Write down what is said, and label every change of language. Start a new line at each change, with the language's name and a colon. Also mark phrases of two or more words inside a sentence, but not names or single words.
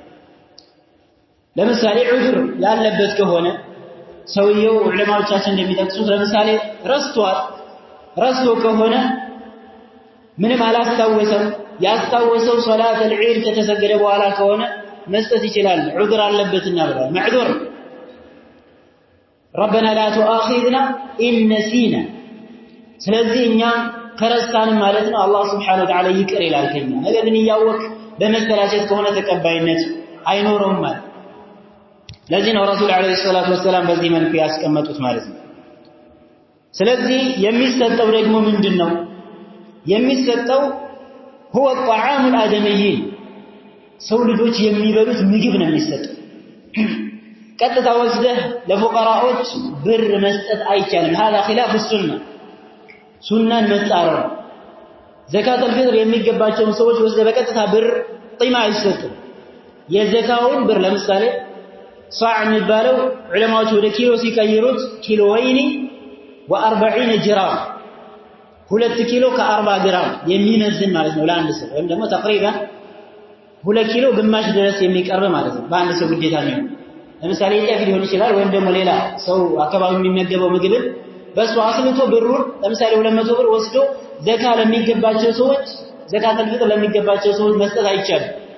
Amharic: ለምሳሌ ዑዝር ያለበት ከሆነ ሰውየው ዑለማዎቻችን እንደሚጠቅሱት ለምሳሌ ረስቶ ከሆነ ምንም አላስታወሰም ያስታወሰው
Arabic: صلاة العيد
Amharic: ከተሰገደ በኋላ ከሆነ መስጠት ይችላል ዑዝር አለበትና ብሏል ማዕዱር
Arabic: ربنا لا تؤاخذنا إن نسينا
Amharic: ስለዚህ እኛ ከረሳን ማለት ነው አላህ
Arabic: سبحانه وتعالى
Amharic: ይቅር ይላል ከኛ ነገር ግን ያወቅ በመሰላቸት ከሆነ ተቀባይነት አይኖርም ማለት ለዚህ ነው
Arabic: رسول عليه الصلاة والسلام
Amharic: በዚህ መልኩ ያስቀመጡት ማለት ነው ስለዚህ የሚሰጠው ደግሞ ምንድነው የሚሰጠው
Arabic: هو الطعام الآدميين
Amharic: ሰው ልጆች የሚበሉት ምግብ ነው የሚሰጠው ቀጥታ ወስደህ ለፉቀራዎች ብር መስጠት አይቻልም
Arabic: هذا خلاف السنه
Amharic: ሱናን መጻረር
Arabic: زكاة الفطر
Amharic: የሚገባቸው ሰዎች ወስደህ በቀጥታ ብር ቂማ አይሰጡም የዘካውን ብር ለምሳሌ ሷዕ የሚባለው ዑለማዎች ወደ ኪሎ ሲቀይሩት ኪሎ ወይኒ و40 ግራም 2 ኪሎ ከ40 ግራም የሚመዝን ማለት ነው ለአንድ ሰው ወይም ደግሞ ተقريبا 2 ኪሎ ግማሽ ድረስ የሚቀርብ ማለት ነው በአንድ ሰው ግዴታ ነው ለምሳሌ ጤፍ ሊሆን ይችላል ወይም ደግሞ ሌላ ሰው አካባቢ የሚመገበው ምግብ በሱ አስልቶ ብሩን ለምሳሌ 200 ብር ወስዶ ዘካ ለሚገባቸው ሰዎች
Arabic: زكاة الفطر
Amharic: ለሚገባቸው ሰዎች መስጠት አይቻልም